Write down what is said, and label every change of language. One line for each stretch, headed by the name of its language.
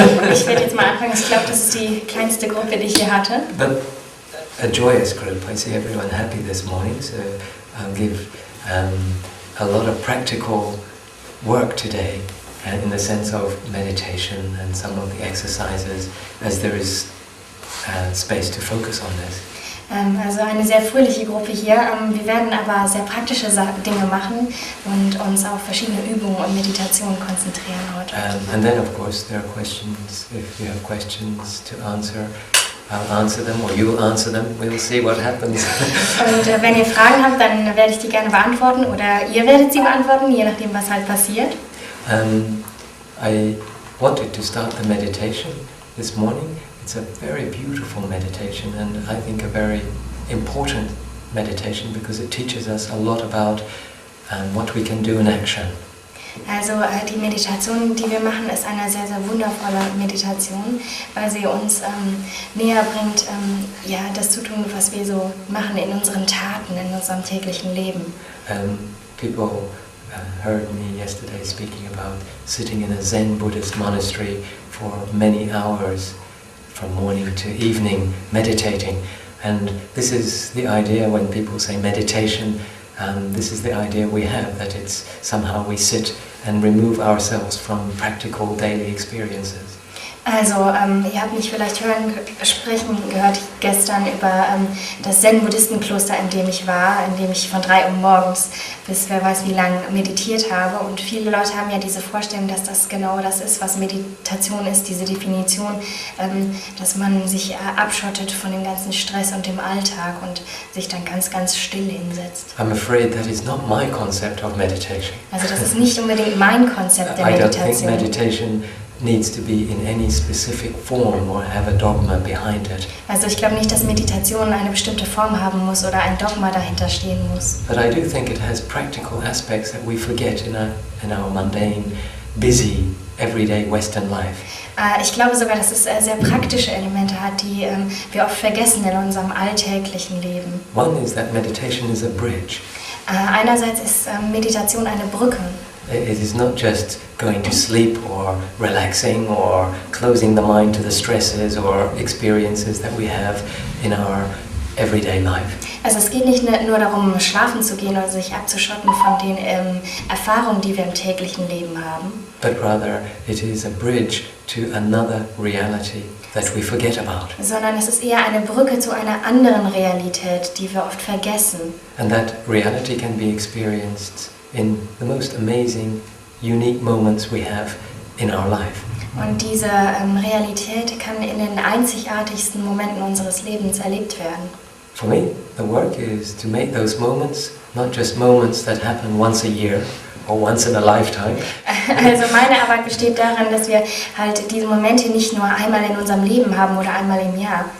German: Ich werde jetzt mal anfangen. Ich glaube, das ist die kleinste Gruppe, die ich hier hatte.
English: But a joyous group. I see everyone happy this morning, so I'll give a lot of practical work today in the sense of meditation and some of the exercises, as there is space to focus on this.
German: Also eine sehr fröhliche Gruppe hier. Wir werden aber sehr praktische Dinge machen und uns auf verschiedene Übungen und Meditationen konzentrieren heute.
English: And then of course there are questions. If you have questions to answer, I'll answer them or you'll answer them. We'll see what happens.
German: Und wenn ihr Fragen habt, dann werde ich die gerne beantworten oder ihr werdet sie beantworten, je nachdem was halt passiert.
English: I wanted to start the meditation this morning. It's a very beautiful meditation and I think a very important meditation because it teaches us a lot about what we can do in action.
German: Also die Meditation, die wir machen, ist eine sehr, sehr wundervolle Meditation, weil sie uns näher bringt, ja, das zu tun, was wir so machen in unseren Taten, in unserem täglichen Leben.
English: People heard me yesterday speaking about sitting in a Zen Buddhist monastery for many hours from morning to evening meditating, and this is the idea when people say meditation. This is the idea we have, that it's somehow we sit and remove ourselves from practical daily experiences.
German: Also, ihr habt mich vielleicht sprechen gehört gestern über das Zen-Buddhistenkloster, in dem ich war, in dem ich von 3 Uhr morgens bis wer weiß wie lang meditiert habe. Und viele Leute haben ja diese Vorstellung, dass das genau das ist, was Meditation ist, diese Definition, dass man sich abschottet von dem ganzen Stress und dem Alltag und sich dann ganz, ganz still hinsetzt.
English: I'm afraid that is not my concept of meditation.
German: Also das ist nicht unbedingt mein Konzept der
English: I don't think
German: Meditation.
English: meditation needs to be in any specific form or have a dogma behind it.
German: Also ich glaube nicht, dass Meditation eine bestimmte Form haben muss oder ein Dogma dahinter stehen muss.
English: But I do think it has practical aspects that we forget in our mundane, busy, everyday Western life.
German: Ich glaube sogar, dass es sehr praktische Elemente hat, die wir oft vergessen in unserem alltäglichen Leben.
English: One is that meditation is a bridge.
German: Einerseits ist Meditation eine Brücke.
English: It is not just going to sleep or relaxing or closing the mind to the stresses or experiences that we have in our everyday life.
German: Also es geht nicht nur darum, schlafen zu gehen oder sich abzuschotten von den Erfahrungen, die wir im täglichen Leben haben.
English: But rather it is a bridge to another reality that we forget about.
German: Sondern es ist eher eine Brücke zu einer anderen Realität, die wir oft vergessen.
English: And that reality can be experienced in the most amazing, unique moments we have in our life.
German: Und diese Realität kann in den einzigartigsten Momenten unseres Lebens erlebt werden.
English: For me, the work is to make those moments not just moments that happen once a year or once in a lifetime.
German: Also meine Arbeit besteht darin, dass wir halt diese Momente nicht nur einmal in unserem Leben haben oder einmal im Jahr,